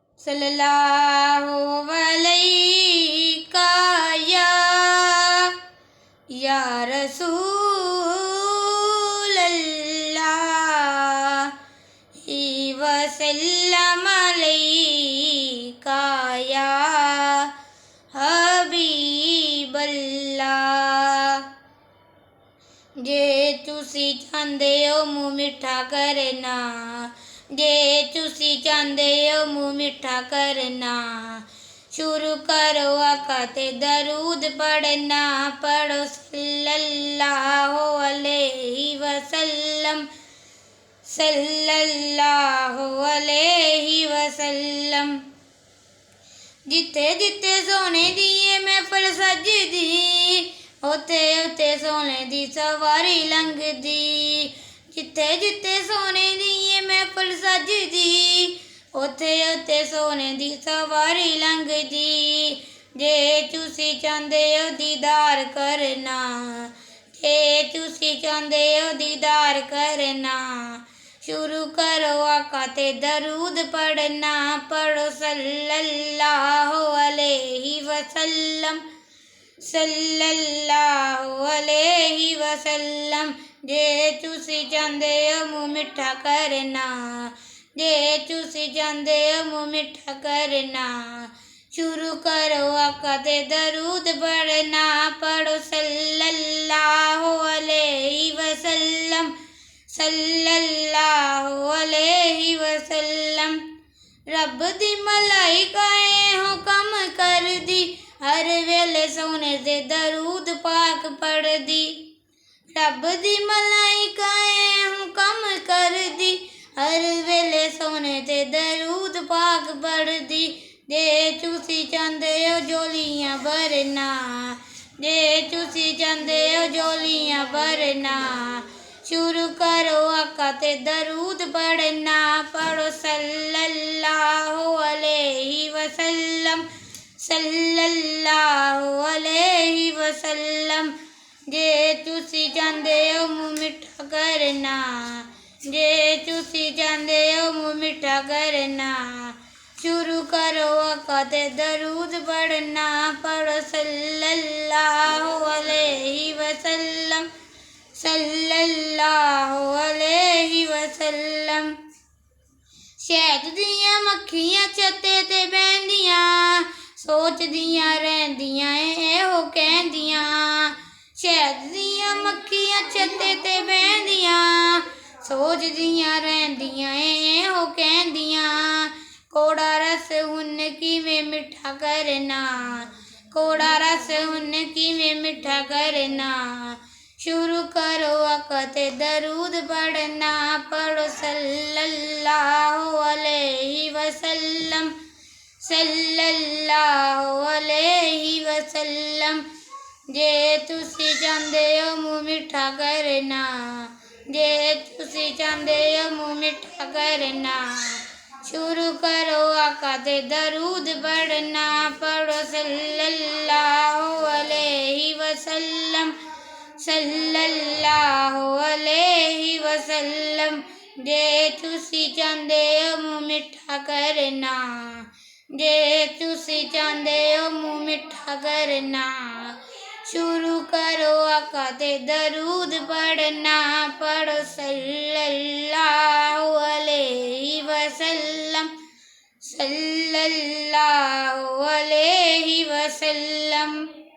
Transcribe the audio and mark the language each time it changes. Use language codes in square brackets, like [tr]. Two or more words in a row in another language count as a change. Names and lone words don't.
[ar] صلى الله عليك يا رسول الله وسلم عليك يا حبيب الله. [pa] جے تسی چاہتے ہو منہ مٹھا کرنا، جے تسی چاہتے ہو منہ مٹھا کرنا، شروع کرو آقا تے درود پڑھنا. [ar] پڑھو صلى الله عليه وسلم، صلى الله عليه وسلم. [pa] جتھے جتھے سونے دیے محفل سجدی، اوتھے اوتھے سونے دی سواری لنگھدی. جتھے جتھے سونے دیے محفل سجدی، اوتھے اوتھے سونے دی سواری لنگھدی. جے تسی چاہتے ہو دیدار کرنا، جے تسی چاہتے ہو دیدار کرنا، شروع کرو آقا تے درود پڑھنا. [ar] پڑھو صلى الله عليه وسلم، صلى الله عليه وسلم. [pa] جے تسی چاہتے ہو منہ مٹھا کرنا، جے تسی چاہتے ہو منہ مٹھا کرنا، شروع کرو آقا تے درود پڑھنا. [ar] پڑھو صلى الله عليه وسلم، صلى الله عليه وسلم. [pa] رب دی ملائکائیں حکم کر دی، ہر ویلے سونے تے درود پاک پڑھ دی. رب دی ملائکائیں حکم کر دی، ہر ویلے سونے تے درود پاک پڑھ دی. جے تسی چاہتے ہو جھولیاں بھرنا، جے تسی چاہتے ہو جھولیاں بھرنا، شروع کرو آقا تے درود پڑھنا. [ar] پڑھو صلى الله عليه وسلم، صلى الله عليه وسلم. [pa] جے تسی چاہتے ہو منہ مٹھا کرنا، جے تسی چاہتے ہو منہ مٹھا کرنا، شروع کرو آقا تے درود پڑھنا. [ar] پڑھو صلى الله عليه وسلم، صلى الله عليه وسلم. [pa] شہد دیاں مکھیاں چھتے تے بہندیاں، سوچدیاں رہندیاں ایہو کہندیاں. شہد دیاں مکھیاں چھتے تے بہندیاں، سوچدیاں رہندیاں ایہو کہندیاں. کوڑا رس ہن کویں مٹھا کرنا، کوڑا رس ہن کویں مٹھا کرنا، شروع کرو آقا تے درود پڑھنا. [ar] پڑھو صلى الله عليه وسلم، صلى الله عليه وسلم. [pa] جے تسی چاہتے ہو منہ مٹھا کرنا، جے تسی چاہتے ہو منہ مٹھا کرنا، شروع کرو آقا تے درود پڑھنا. [ar] پڑھو صلى الله عليه وسلم، صلى الله عليه وسلم. [pa] جے تسی چاہتے ہو منہ مٹھا کرنا، جے تسی چاہتے ہو منہ مٹھا کرنا، شروع کرو آقا تے درود پڑھنا. [ar] پڑھو صلى الله عليه وسلم، صلى الله عليه وسلم.